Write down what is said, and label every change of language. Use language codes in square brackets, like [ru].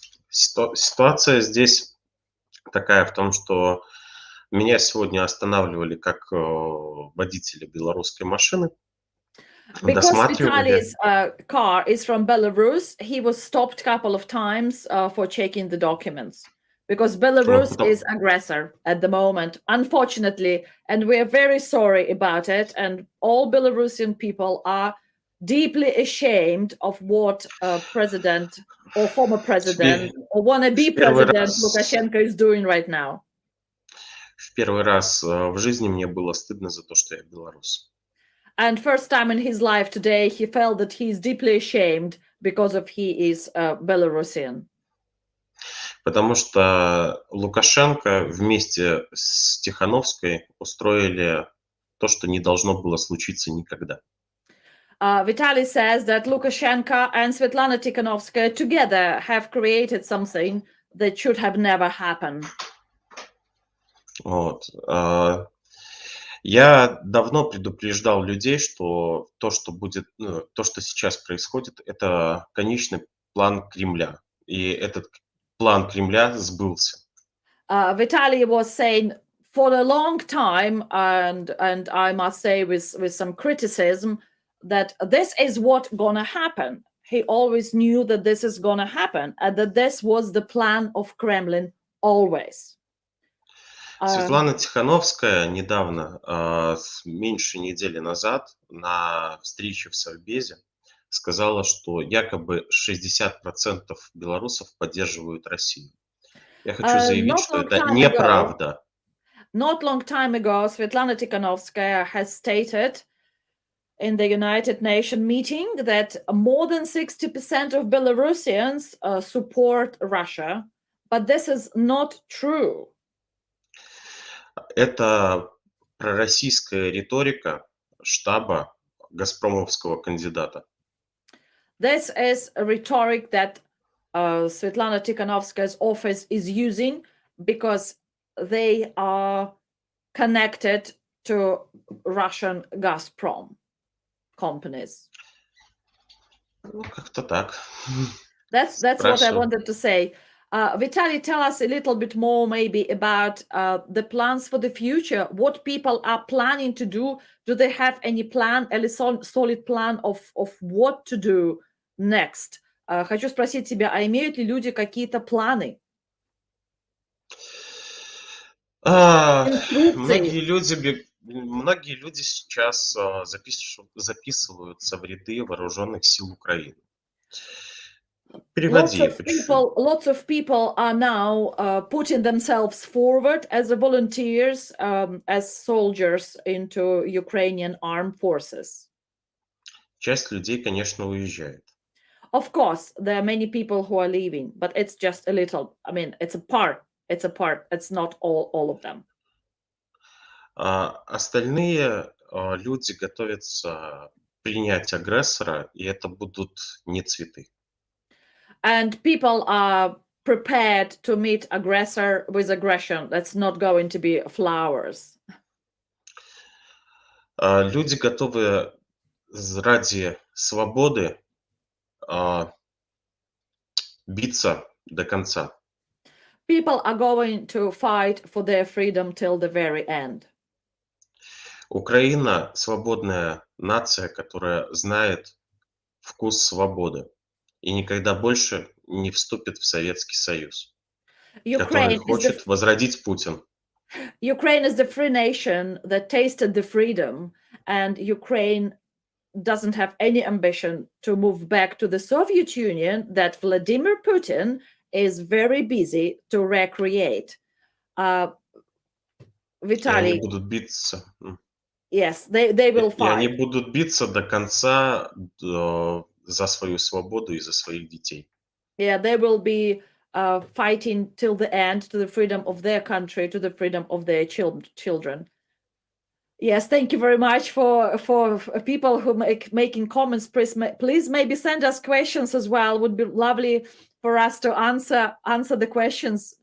[ru] Ситуация здесь такая в том, что меня сегодня останавливали как водителя белорусской машины. [en] Because Vitaly's car is from Belarus, he was stopped a couple of times for checking the documents. Because Belarus is aggressor at the moment, unfortunately, and we are very sorry about it. And all Belarusian people are deeply ashamed of what president or former president or wannabe president Lukashenko is doing right now. [ru] В первый раз в жизни мне было стыдно за то, что я белорус. [en] And first time in his life today, he felt that he is deeply ashamed because of he is Belarusian. [ru] Потому что Лукашенко вместе с Тихановской устроили то, что не должно было случиться никогда. [en] Vitaly says that Lukashenko and Svetlana Tikhanovskaya together have created something that should have never happened. [ru] Вот. Я давно предупреждал людей, что то, что будет, то, что сейчас происходит, это конечный план Кремля. И этот план Кремля сбылся. [en] Vitaly was saying for a long time, and I must say with some criticism, that this is what gonna happen. He always knew that this is gonna happen, and that this was the plan of Kremlin always. [ru] Светлана Тихановская недавно, меньше недели назад, на встрече в Совбезе сказала, что якобы 60% белорусов поддерживают Россию. Я хочу заявить, что это неправда. [en] Not long time ago, Svetlana Tikhanovskaya has stated in the United Nations meeting that more than 60% of Belarusians support Russia, but this is not true. [ru] Это пророссийская риторика штаба газпромовского кандидата. [en] This is a rhetoric that Svetlana Tikhanovskaya's office is using because they are connected to Russian Gazprom companies. [ru] Ну, как-то так. [en] That's what I wanted to say. Vitaly, tell us a little bit more maybe about the plans for the future. What people are planning to do? Do they have any plan, a solid plan of what to do next? [ru] Хочу спросить тебя, а имеют ли люди какие-то планы, инструкции? Многие люди сейчас записываются в ряды вооруженных сил Украины. Переводи. [en] Lots of people are now putting themselves forward as volunteers, as soldiers into Ukrainian armed forces. [ru] Часть людей, конечно, уезжает. [en] Of course, there are many people who are leaving, but it's just a little. I mean, it's a part. It's a part. It's not all of them. [ru] Остальные люди готовятся принять агрессора, и это будут не цветы. [en] And people are prepared to meet aggressor with aggression. That's not going to be flowers. [ru] Люди готовы ради свободы биться до конца. [en] People are going to fight for their freedom till the very end. [ru] Украина — свободная нация, которая знает вкус свободы и никогда больше не вступит в Советский Союз, который хочет возродить Путин. [en] Ukraine is the free nation that tasted the freedom, and Ukraine doesn't have any ambition to move back to the Soviet Union that Vladimir Putin is very busy to recreate. Vitaly, [ru] они будут биться. [en] Yes, they will fight. [ru] И они будут биться до конца за свою свободу и за своих детей. [en] Yeah, they will be fighting till the end to the freedom of their country, to the freedom of their children. Yes, thank you very much for people who making comments. Please maybe send us questions as well. Would be lovely for us to answer the questions.